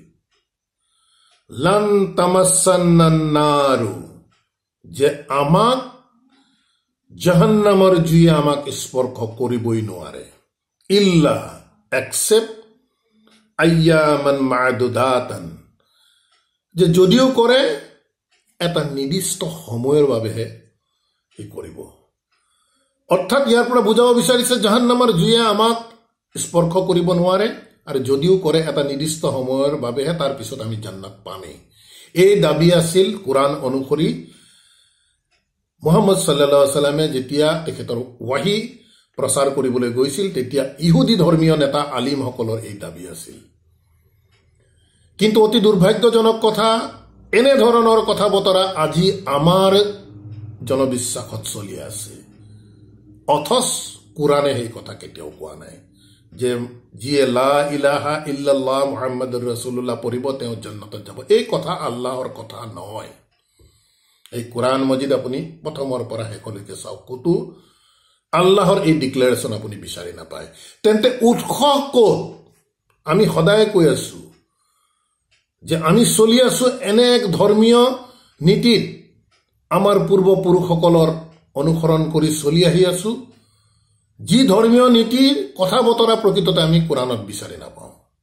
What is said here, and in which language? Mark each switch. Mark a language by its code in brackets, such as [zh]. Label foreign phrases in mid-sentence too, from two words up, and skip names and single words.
[ar] لن تمسنا النار, [as] যে আমাক জাহান্নামৰ জুয়ে আমাক স্পৰ্শ কৰিবই নোৱাৰে, ইল্লা এক্সেপ্ট [ar] أياما معدودة, [as] যে যদিও কৰে এটা নিৰ্দিষ্ট সময়ৰ বাবেহে ই কৰিব। অৰ্থাৎ ইয়াৰ পৰা বুজাব বিচাৰিছে জাহান্নামৰ জুয়ে আমাক স্পৰ্শ কৰিব নোৱাৰে, আৰু যদিও কৰে এটা নিৰ্দিষ্ট সময়ৰ বাবেহে, তাৰ পিছত আমি জান্নাত পামেই। এই দাবী আছিল কোৰআন অনুসৰি মুহাম্মদ [ar] صلى الله عليه وسلم [as] যেতিয়া তেখেতৰ ৱাহী প্ৰচাৰ কৰিবলৈ গৈছিল, তেতিয়া ইহুদী ধৰ্মীয় নেতা আলিমসকলৰ এই দাবী আছিল। কিন্তু অতি দুৰ্ভাগ্যজনক কথা, এনেধৰণৰ কথা বতৰা আজি আমাৰ জনবিশ্বাসত চলি আছে, অথচ কোৰআনে সেই কথা কেতিয়াও কোৱা নাই যে যিয়ে [ar] لا إله إلا الله محمد رسول الله [as] পঢ়িব তেওঁ জান্নাতত যাব। এই কথা আল্লাহৰ কথা নহয়। এই কোৰআন মজিদ আপুনি প্ৰথমৰ পৰা শেষলৈকে চাওক, ক'তো আল্লাহৰ এই ডিক্লেৰেশ্যন আপুনি বিচাৰি নাপায়। তেন্তে উৎস ক'ত? আমি সদায় কৈ আছো যে আমি চলি আছো এনে এক ধৰ্মীয় নীতিত, আমাৰ পূৰ্বপুৰুষসকলৰ অনুসৰণ কৰি চলি আহি আছো, যি ধৰ্মীয় নীতিৰ কথা বতৰা প্ৰকৃততে আমি কোৰআনত বিচাৰি নাপাওঁ।